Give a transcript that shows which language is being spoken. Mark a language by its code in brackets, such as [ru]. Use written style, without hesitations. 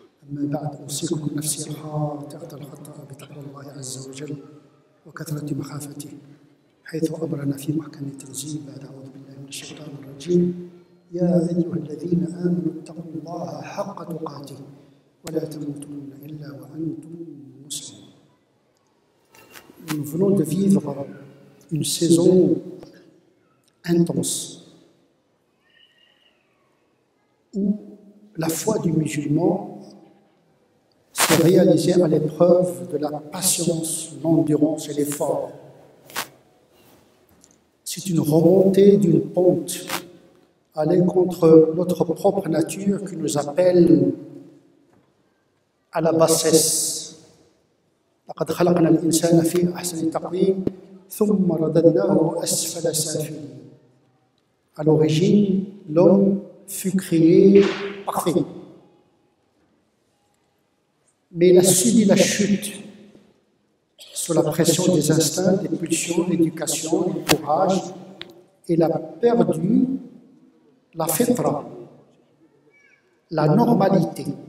[ar] أما بعد، أوصيكم نفسي الخاطئة الخطأ بتقوى الله عز وجل وكثرة مخافته، حيث أمرنا في محكم التنزيل بعد أعوذ بالله من الشيطان الرجيم: يا أيها الذين آمنوا اتقوا الله حق تقاته ولا تموتن إلا وأنتم مسلمون. [fr] Nous venons de vivre une saison intense où la foi du musulman s'est réalisée à l'épreuve de la patience, l'endurance et l'effort. C'est une remontée d'une pente, aller contre notre propre nature qui nous appelle à la bassesse. [ar] لقد خلقنا الإنسان في أحسن تقويم ثم رددناه أسفل سافلين. [fr] À l'origine, l'homme fut créé parfait. Mais il a subi la chute sous la pression des instincts, des pulsions, l'éducation, le courage. Il a perdu la fitra, la normalité.